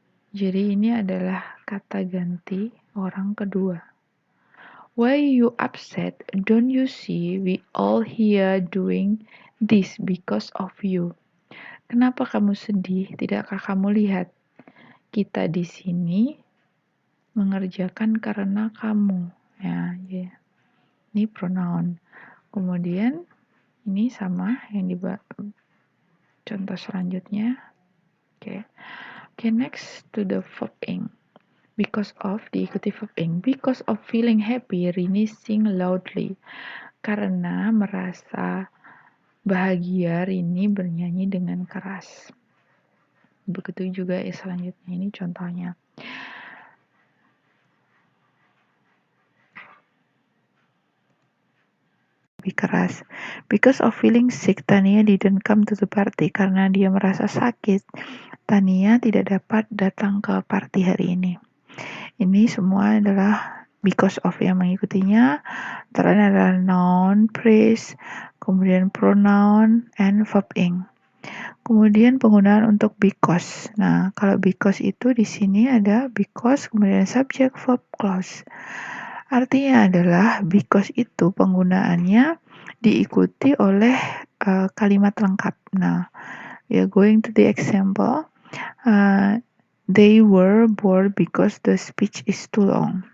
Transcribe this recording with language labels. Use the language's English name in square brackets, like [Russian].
[Indonesian] Jadi ini adalah kata ganti orang kedua. [English] Why you upset? Don't you see we all here doing this because of you? [Indonesian] Kenapa kamu sedih? Tidakkah kamu lihat kita di sini mengerjakan karena kamu? Ya, yeah. Ini pronoun. Kemudian ini sama yang di contoh selanjutnya. Oke. [English] Okay, next to the verb ing. Because of [Indonesian] diikuti [English] verb ing. Because of feeling happy, Rini sing loudly. [Indonesian] Karena merasa bahagia, Rini bernyanyi dengan keras. Begitu juga selanjutnya, ini contohnya. Lebih keras. [English] Because of feeling sick, Tania didn't come to the party. [Indonesian] Karena dia merasa sakit, Tania tidak dapat datang ke party hari ini. Ini semua adalah because of yang mengikutinya. Terakhir adalah noun, phrase, kemudian pronoun, and verb ing. Kemudian penggunaan untuk because. Nah, kalau because itu di sini ada because, kemudian subject, verb, clause. Artinya adalah because itu penggunaannya diikuti oleh kalimat lengkap. [English] Nah, we are going to the example. They were bored because the speech is too long.